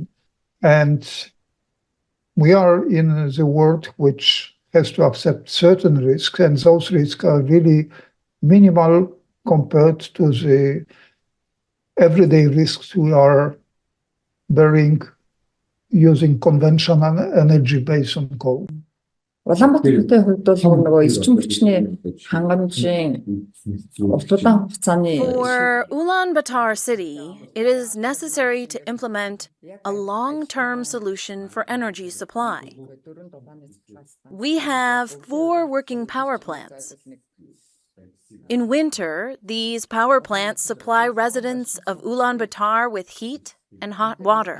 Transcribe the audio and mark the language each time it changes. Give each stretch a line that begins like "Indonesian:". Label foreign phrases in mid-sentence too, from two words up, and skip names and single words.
English: And we are in the world which has to accept certain risks, and those risks are really minimal compared to the everyday risks we are bearing using conventional energy based on coal.
Mongolian: Улаанбаатарын хувьд бол нөгөө эрчим хүчний хангамжийн урт удаан хугацааны
English: For Ulaanbaatar city, it is necessary to implement a long-term solution for energy supply. We have 4 working power plants. In winter, these power plants supply residents of Ulaanbaatar with heat and hot water.